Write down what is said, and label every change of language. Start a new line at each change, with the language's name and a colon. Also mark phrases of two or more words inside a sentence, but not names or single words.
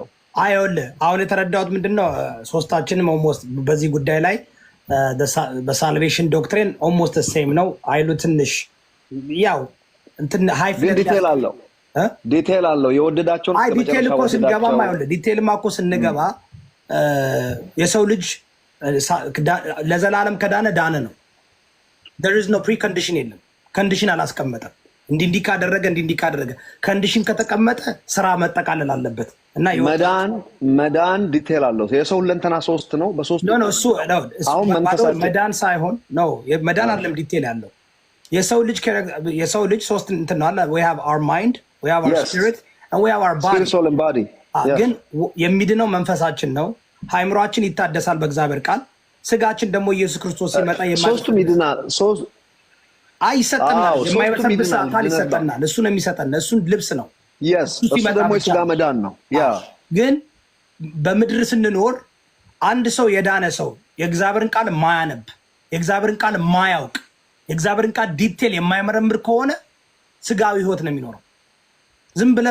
Amharic: አይወልህ አሁን የተረዳሁት ምንድነው ሶስታችንም ኦልሞስት በዚህ ጉዳይ ላይ
English: በsalvation doctrine almost same
Amharic: ነው አይሉ። ትንሽ ያው እንትን ዲቴል አለው ዲቴል አለው የወደዳቸውን ዲቴል እኮ ስንገባማ አይወልህ ዲቴልማ እኮ ስንገባ የሰው ልጅ ለዘላለም ከዳነ ዳነ ነው።
English: there is no precondition
Amharic: የለም። ኮንዲሽን አላስቀመጠም። እንዲህ ካደረገ እንዲህ ካደረገ ኮንዲሽን ከተቀመጠ ስራ መጠቃለል አለበት እና መዳን ዲቴል አለው። የሰው ለንተና 3 ነው። በ3 ነው እሱ አሁን መዳን ሳይሆን ነው መዳን አይደለም ዲቴል ያለው የሰው ልጅ 3 እንትን ነው አለ
English: we have our mind we have our spirit and we have our body spirit soul and body
Amharic: ግን የሚድነው መንፈሳችን ነው። ሃይምሮአችን ይታደሳል በእግዚአብሔር ቃል። ስጋችን ደግሞ ኢየሱስ ክርስቶስ ሲመጣ ሶስቱም ይድናል። ይሰጠናል። የማይበሰብስ አካል ይሰጠናል። እሱ ነው የሚሰጠን። እሱን ልብስ ነው። እሱ ደግሞ የስጋ መዳን ነው። ግን በምድር ስንኖር አንድ ሰው የዳነ ሰው የእግዚአብሔርን ቃል ማያነብ የእግዚአብሔርን ቃል ማያውቅ የእግዚአብሔርን ቃል ዲቴል የማይመረምር ከሆነ ስጋዊ ህይወት ነው የሚኖረው። ዝም ብለህ